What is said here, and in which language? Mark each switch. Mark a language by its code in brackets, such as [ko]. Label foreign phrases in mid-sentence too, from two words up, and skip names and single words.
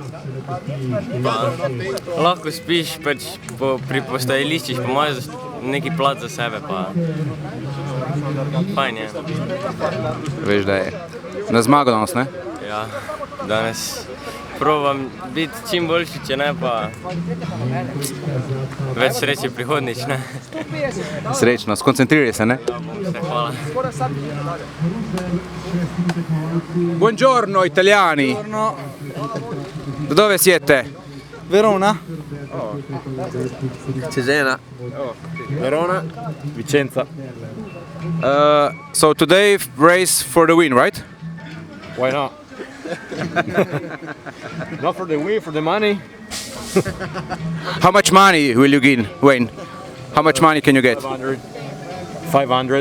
[sl] Lahko spiš pri postajališčih, pa imaš neki plac za sebe, pa fajn je. Veš, da je na zmago danes, ne? Ja, danes probam biti čim boljši, če ne pa več sreče prihodnič, ne? Srečno, skoncentriraj se, ne? Hvala. [it] Buongiorno italiani. Da dove siete? Verona. Cesena. Verona. Vicenza. [en] So today race for the win, right? Why not? Not for the win, for the money. How much money will you win? How much money can you get? 500.